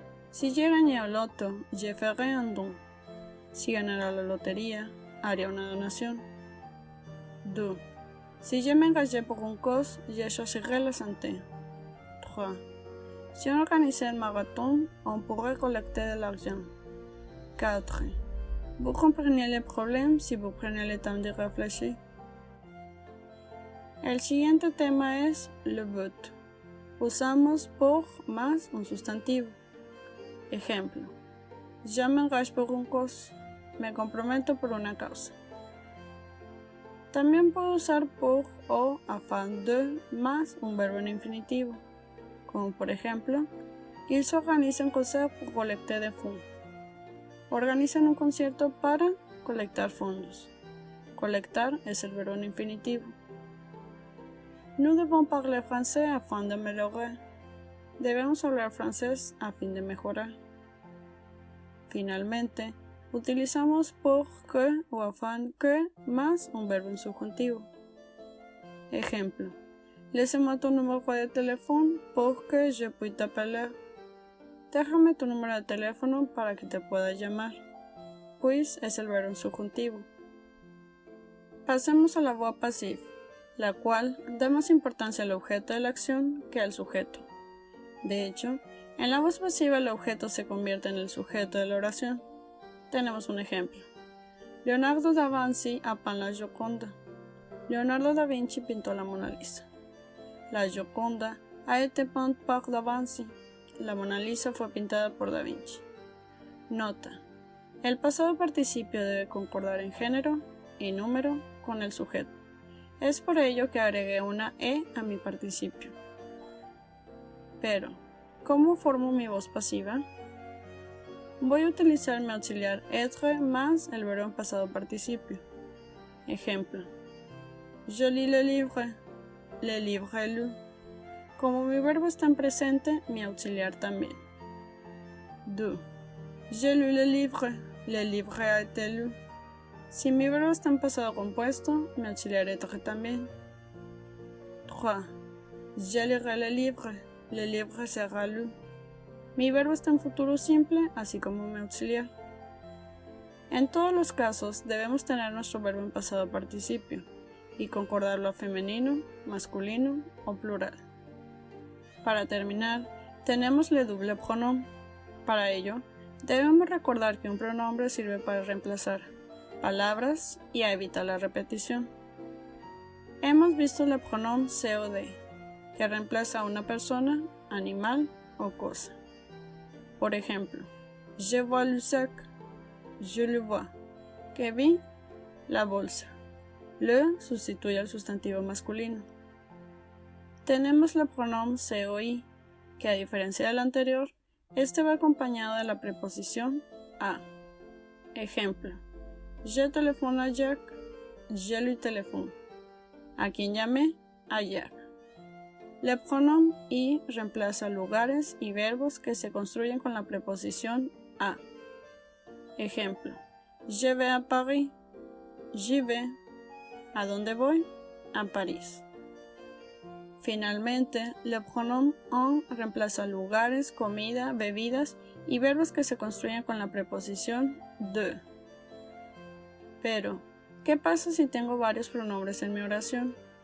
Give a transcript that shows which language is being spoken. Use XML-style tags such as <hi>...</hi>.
<fr>Si je gagne au loto, je ferai un don.</fr> <es>Si ganara la lotería, haría una donación. 2.</es> <fr>Si je m'engageais pour une cause, je choisirais la santé. 3. Si on organisait un marathon, on pourrait collecter de l'argent. 4. Vous comprenez le problème si vous prenez le temps de réfléchir.</fr> <es>El siguiente tema es le but. Usamos pour más un sustantivo. Ejemplo:</es> <fr>je m'engage pour une cause,</fr> <es>me comprometo por una causa. También puedo usar pour o afin de más un verbo en infinitivo, como por ejemplo,</es> <fr>ils s'organisent un concert pour collecter des fonds.</fr> <es>Organizan un concierto para colectar fondos. Colectar es el verbo en infinitivo.</es> <fr>Nous devons parler français afin d'améliorer.</fr> <es>Debemos hablar francés a fin de mejorar. Finalmente, utilizamos pour que o afin que más un verbo en subjuntivo.</es> <fr>Ejemplo: laissez-moi ton numéro de téléphone pour que je puisse t'appeler.</fr> <es>Déjame tu número de teléfono para que te pueda llamar. Pues es el verbo en subjuntivo. Pasemos a la voix passive, la cual da más importancia al objeto de la acción que al sujeto. De hecho, en la voz pasiva el objeto se convierte en el sujeto de la oración. Tenemos un ejemplo: Leonardo da Vinci</es> <fr>a peint la Gioconda.</fr> <es>Leonardo da Vinci pintó la Mona Lisa.</es> <fr>La Gioconda a été peinte par da Vinci.</fr> <es>La Mona Lisa fue pintada por Da Vinci. Nota: el pasado participio debe concordar en género y número con el sujeto. Es por ello que agregué una E a mi participio. Pero, ¿Cómo formo mi voz pasiva? Voy a utilizar mi auxiliar être más el verbo en pasado participio.</es> <fr>Ejemplo: Je lis le livre est lu.</fr> <es>Como mi verbo está en presente, mi auxiliar también. 2.</es> <fr>J'ai lu le livre a été lu.</fr> <es>Si mi verbo está en pasado compuesto, mi auxiliar être también. 3.</es> <fr>Je lirai le livre sera lu.</fr> <es>Mi verbo está en futuro simple, así como mi auxiliar. En todos los casos debemos tener nuestro verbo en pasado participio y concordarlo a femenino, masculino o plural. Para terminar, tenemos le double pronom. Para ello, debemos recordar que un pronombre sirve para reemplazar palabras y a evitar la repetición. Hemos visto el pronom COD, que reemplaza a una persona, animal o cosa. Por ejemplo,</es> <fr>je vois le sac, je le vois.</fr> <es>Que vi, la bolsa. Le sustituye al sustantivo masculino. Tenemos el pronom COI, que a diferencia del anterior, este va acompañado de la preposición a.</es> <fr>Ejemplo: Je téléphone à Jack, je lui téléphone.</fr> <es>¿A quién llamé? A Jack. El pronom I reemplaza lugares y verbos que se construyen con la preposición a.</es> <fr>Ejemplo: Je vais à Paris, j'y vais.</fr> <es>¿A dónde voy? A París. Finalmente, el pronom en reemplaza lugares, comida, bebidas y verbos que se construyen con la preposición de. Pero, ¿qué pasa si tengo varios pronombres en mi oración?</es>